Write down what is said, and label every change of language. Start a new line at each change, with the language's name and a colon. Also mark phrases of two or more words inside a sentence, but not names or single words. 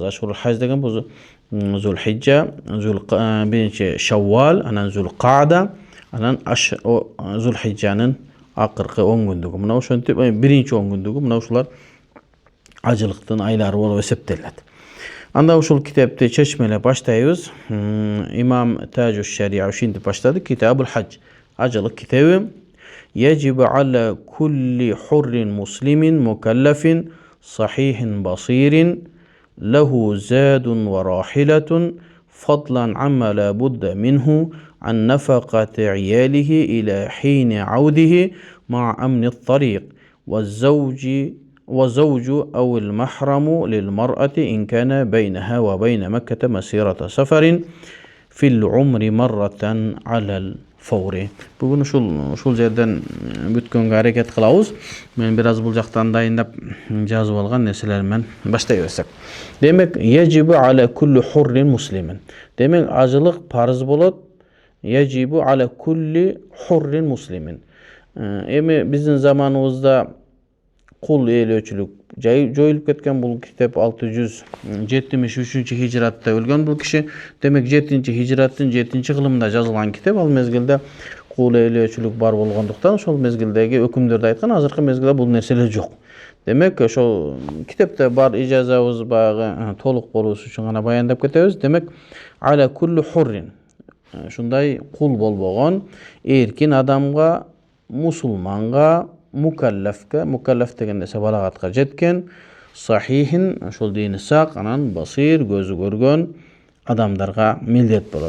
Arabic: أشهر الحج
Kyrgyz: деген бул Зулхиджа, биринчи Шаввал, анан Зулкаада, анан Зулхиджанын акыркы 10 күндүгү. Мына ошентип биринчи 10 күндүгү мына ушулар ажылыктын айлары болуп эсептелет. Анда ушул китепти чечмелеп баштайбыз. Имам Таджуш Шария ушинтип баштады.
Arabic: كتاب الحج.
Kyrgyz: Ажылык китеби.
Arabic: يجب على كل حر مسلم مكلف صحيح بصير له زاد وراحلة فضلا عما لا بد منه عن نفقة عياله إلى حين عوده مع أمن الطريق والزوج أو المحرم للمرأة إن كان بينها وبين مكة مسيرة سفر في العمر مرة على الفور.
Kyrgyz: Бүгүн ушул жерден бүткөнгө аракет кылабыз. Мен бир аз бул жактан дайындап жазып алган нерселер менен баштай берсек.
Arabic: Демек, يجب على كل حر مسلم.
Kyrgyz: Демек, ажылык парыз болот.
Arabic: يجب على كل حر مسلم.
Kyrgyz: Эми биздин заманыбызда кул ээлөөчүлүк жоюлуп кеткен. Бул китеп 673 хижратта өлгөн бул киши. Демек 7-хижраттын 7-кылымында жазылган китеп. Ал мезгилде кул ээлөөчүлүк бар болгондуктан ошол мезгилдеги өкүмдөрдү айткан. Азыркы мезгилде бул нерселер жок. Демек ошол китепте бар ижазабыз багы толук болуш үчүн гана баяндап кетебиз. Демек
Arabic: على كل حر,
Kyrgyz: шундай кул болбогон эркин адамга, мусулманга, мукаллаф деген нерсе балагатка жеткен, сахихин, ошол дини сак, анан басир, көзү көргөн адамдарга милдет болот.